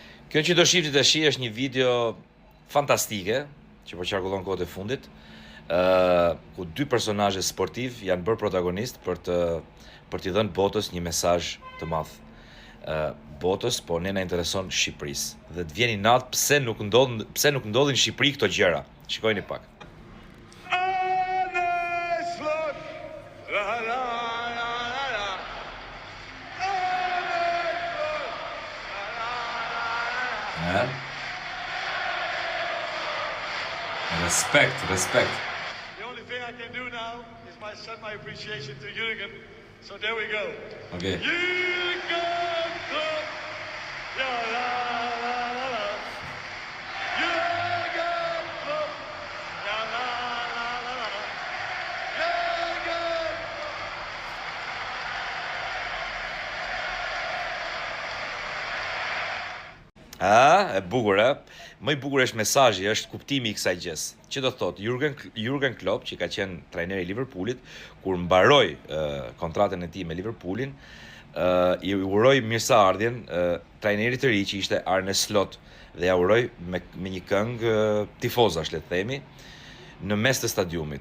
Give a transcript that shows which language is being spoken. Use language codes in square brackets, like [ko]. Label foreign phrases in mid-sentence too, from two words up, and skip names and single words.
[sq] Kjo që do shifti të shi është një video fantastike, që po qarkullon kohët e fundit, ku dy personazhe sportiv janë bërë protagonist për t'i dhënë botës një mesazh të madh. Botës, po ne na intereson Shqipërisë. Dhe të vjeni natë pse nuk ndodhin në Shqipëri këto gjëra. Shikojeni pak. [en] Respect. The only thing I can do now is set my appreciation to Jürgen. So there we go. Okay. Jürgen Klopp. La la la la la. Jürgen Klopp. La la la la la. Jürgen. [sq] E bukur, e? Më i bukur është mesazhi, është kuptimi i kësaj gjës. Që do thotë Jürgen Klopp, që ka qenë trajneri i Liverpoolit, kur mbaroi kontratën e tij me Liverpoolin, i uroi mirëseardhjen trajnerit të ri që ishte Arne Slot dhe ja uroi me një këngë tifozash, le të themi, në mes të stadiumit.